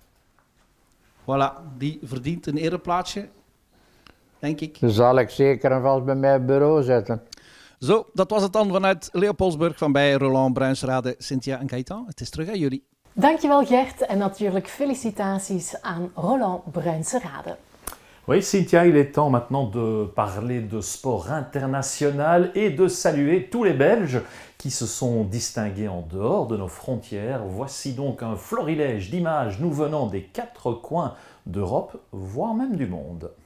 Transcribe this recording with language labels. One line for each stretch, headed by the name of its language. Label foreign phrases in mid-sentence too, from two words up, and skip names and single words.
Dutch: Voilà, die verdient een ereplaatsje, denk ik. Dat zal ik zeker en vast bij mijn bureau zetten. Zo, dat was het dan vanuit Leopoldsburg van bij Roland Bruinsrade, Cynthia en Gaëtan. Het is terug aan jullie. Dankjewel Gert en natuurlijk felicitaties aan Roland Bruinsrade.
French: Oui, Cynthia, il est temps maintenant de parler de sport international et de saluer tous les Belges qui se sont distingués en dehors de nos frontières. Voici donc un florilège d'images nous venant des 4 coins d'Europe, voire même du monde.